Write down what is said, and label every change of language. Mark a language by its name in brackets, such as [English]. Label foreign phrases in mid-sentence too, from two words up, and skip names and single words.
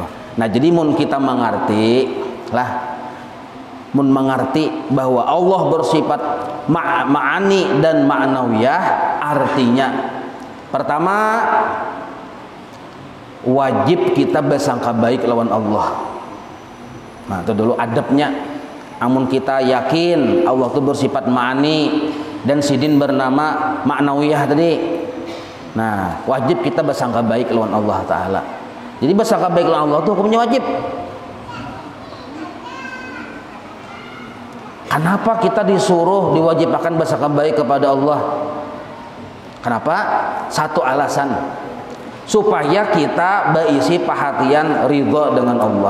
[Banjar] Nah, jadi mun kita mengerti lah, mun mengerti bahwa Allah bersifat ma'ani dan ma'nawiyah, artinya pertama wajib kita bersangka baik lawan Allah. Nah, itu dulu adabnya. Amun kita yakin Allah itu bersifat ma'ani dan sidin bernama ma'nawiyah tadi. Nah, wajib kita bersangka baik lawan [Arabic] الله تعالى. [Banjar] Jadi bersangka baik lawan Allah itu hukumnya wajib. [Indonesian] Kenapa kita disuruh diwajibkan bersangka baik kepada Allah? Kenapa? [Banjar] Satu alasan, supaya kita berisi perhatian ridha dengan Allah.